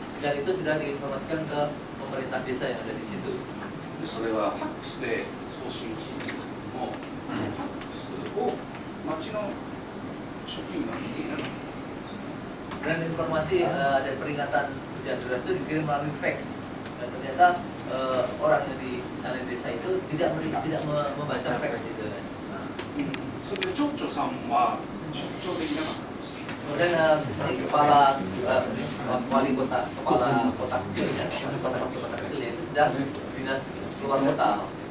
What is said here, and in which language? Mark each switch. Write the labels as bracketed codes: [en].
[id] Dan itu sudah diinformasikan ke pemerintah desa yang ada di situ. [ja] それはファックスで送信するんですけども、ファックスを町の職員が見ていなかったんですね。 [id] Dan informasi dan peringatan hujan deras itu dikirim melalui fax. Dan ternyata orang yang di sana desa itu tidak membaca fax itu. [ja] それで町長さんは出張できなかったんです。 [id] Kemudian kepala wali kota, kepala kota kecilnya, kota kecilnya itu sedang dinas luar kota.